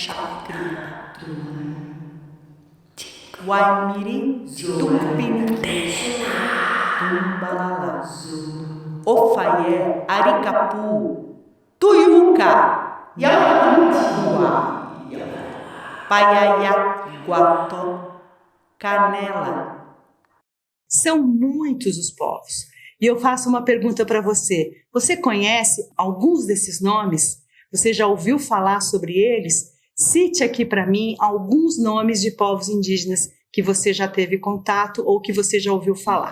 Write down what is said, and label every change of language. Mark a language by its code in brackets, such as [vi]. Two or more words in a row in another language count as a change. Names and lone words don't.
[pt] Guaimiri, Tupinité, Tumbalala, Ofaié, Aricapu, Tuiuca, Yamantua, Paiaiá, Guató, Canela. São muitos os povos. E eu faço uma pergunta para você. Você conhece alguns desses nomes? Você já ouviu falar sobre eles? Cite aqui para mim alguns nomes de povos indígenas que você já teve contato ou que você já ouviu falar.